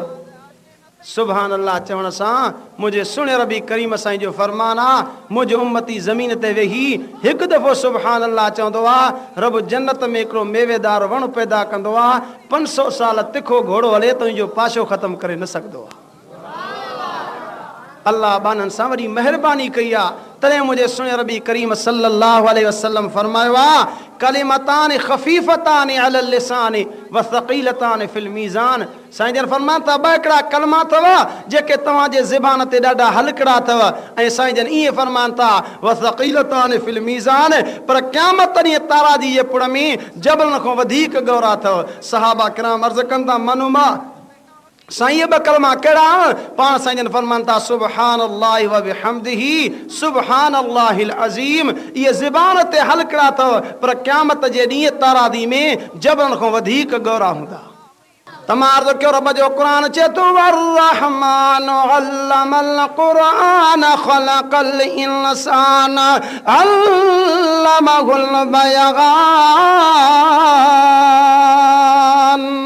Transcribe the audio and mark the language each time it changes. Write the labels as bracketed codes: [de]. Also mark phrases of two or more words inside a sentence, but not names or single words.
[ar] سبحان الله [sd] चवण सां मुंहिंजे सुणे रबी करीम साईं जो फरमान आहे, मुंहिंजो उम्मती ज़मीन ते वेही हिकु दफ़ो [ar] سبحان الله [sd] चवंदो आहे, रब जन्नत में हिकिड़ो मेवेदार वण पैदा कंदो आहे, 500 साल तिखो घोड़ो हले त उनजो पाशो ख़तमु करे न सघंदो आहे। अल्लाह बाननि सां वॾी महिरबानी कई आहे, तॾहिं मुंहिंजे सुणे रबी करीम [ar] صلى الله عليه وسلم [sd] फरमायो आहे, [ar] كلمتان خفيفتان على اللسان وثقيلتان في الميزان. [sd] साईं जन फरमान था ॿ हिकिड़ा कलमा अथव जेके तव्हांजे ज़बान ते ॾाढा हल्कड़ा अथव, ऐं साईं जन ईअं फरमान था [ar] وثقيلتان في الميزان, [sd] पर क़यामत ॾींहुं ताराजी जे पुड़ में जबलनि खां वधीक गौरा अथव। सहाबा किराम अर्ज़ कनि था मनुमा साईं ॿ कलमा कहिड़ा? पाण साईं जन फरमान था [ar] سبحان الله وبحمده سبحان الله العظيم. [sd] इहे ज़बान ते हल्कड़ा अथव, पर क़यामत जे ॾींहुं तारादी में जबलनि खां वधीक गौरा हूंदा। तमाम कयो रब जो क़ुरान चए थो [ar] الرحمن علم القرآن خلق الإنسان علمه البيان.